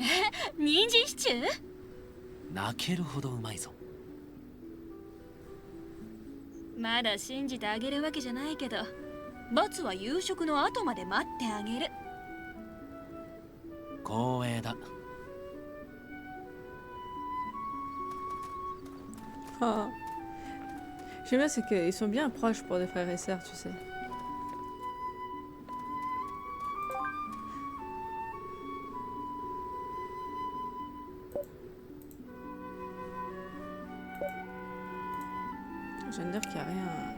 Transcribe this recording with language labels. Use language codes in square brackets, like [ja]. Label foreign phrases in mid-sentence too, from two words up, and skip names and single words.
[ja] 人参シチュー？泣けるほどうまいぞ。まだ信じてあげるわけじゃないけど、罰は夕食の後まで待ってあげる。光栄だ。 [fr] Ah. J'aime bien, c'est qu'ils sont bien proches pour des frères et sœurs, tu sais. Je viens de dire qu'il n'y a rien.